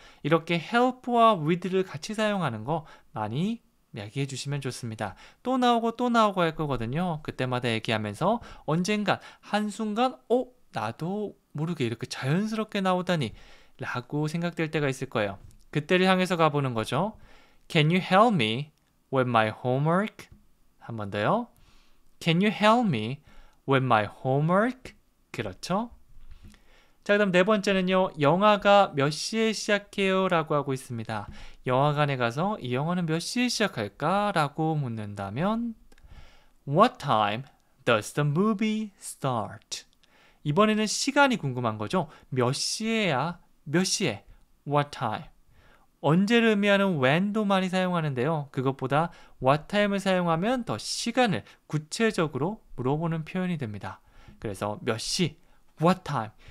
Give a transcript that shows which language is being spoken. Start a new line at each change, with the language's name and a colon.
Korean: 이렇게 help와 with를 같이 사용하는 거 많이 이야기해 주시면 좋습니다. 또 나오고 할 거거든요. 그때마다 얘기하면서 언젠간 한순간 나도 모르게 이렇게 자연스럽게 나오다니 라고 생각될 때가 있을 거예요. 그때를 향해서 가보는 거죠.
English: Can you help me with my homework?
Korean: 한 번 더요.
English: Can you help me with my homework?
Korean: 그렇죠. 자, 그다음 네 번째는요. 영화가 몇 시에 시작해요? 라고 하고 있습니다. 영화관에 가서 이 영화는 몇 시에 시작할까? 라고 묻는다면
English: What time does the movie start?
Korean: 이번에는 시간이 궁금한 거죠. 몇 시에야? 몇 시에?
English: What time?
Korean: 언제를 의미하는 when도 많이 사용하는데요. 그것보다 what time을 사용하면 더 시간을 구체적으로 물어보는 표현이 됩니다. 그래서 몇 시?
English: What time?